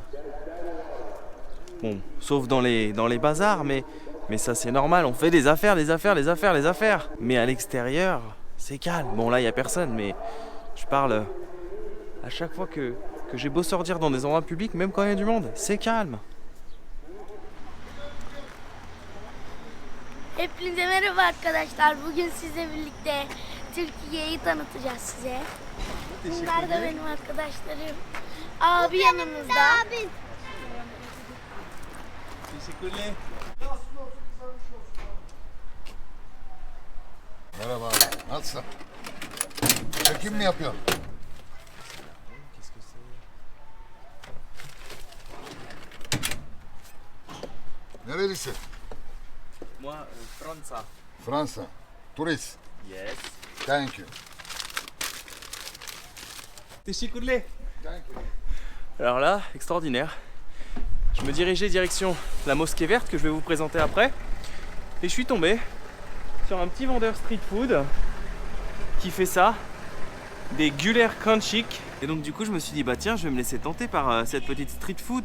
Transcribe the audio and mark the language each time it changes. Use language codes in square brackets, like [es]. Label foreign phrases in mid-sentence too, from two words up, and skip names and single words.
[fr] Bon, sauf dans les bazars, mais ça c'est normal, on fait des affaires. Mais à l'extérieur, c'est calme. Bon là, il n'y a personne, mais je parle à chaque fois que j'ai beau sortir dans des endroits publics, même quand il y a du monde, c'est calme. [tr] Hepinize merhaba arkadaşlar. Bugün sizle birlikte Türkiye'yi tanıtacağız size. Bunlar da benim arkadaşlarım. Abi yanımızda. Teşekkürler. Merhaba abi, nasılsın? Çekim mi yapıyorsun? Nerelisin? [fr] Moi, Fransa. [tr] Fransa. Turist. [en] Yes. Thank you. [tr] Teşekkürler. [en] Thank you. [fr] Alors là, extraordinaire. Je me dirigeais direction la mosquée verte que je vais vous présenter après. Et je suis tombé sur un petit vendeur [en] street food [fr] qui fait ça, des Güler Kanchik. Et donc du coup je me suis dit bah tiens, je vais me laisser tenter par cette petite [en] street food.